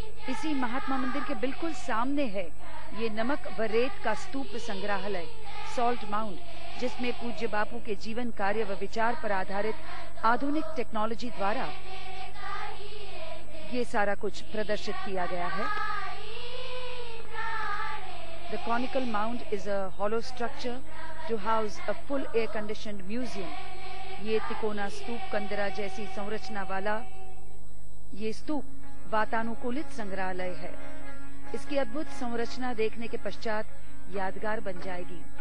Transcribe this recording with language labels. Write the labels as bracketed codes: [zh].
[hi] इसी महात्मा मंदिर के बिल्कुल सामने है ये नमक व रेत का स्तूप संग्रहालय सॉल्ट माउंट, जिसमें पूज्य बापू के जीवन कार्य व विचार पर आधारित आधुनिक टेक्नोलॉजी द्वारा ये सारा कुछ प्रदर्शित किया गया है। [en] The conical mound is a hollow structure to house a full air-conditioned museum. [hi] ये तिकोना स्तूप कंदरा जैसी संरचना वाला ये स्तूप वातानुकूलित संग्रहालय है। इसकी अद्भुत संरचना देखने के पश्चात यादगार बन जाएगी।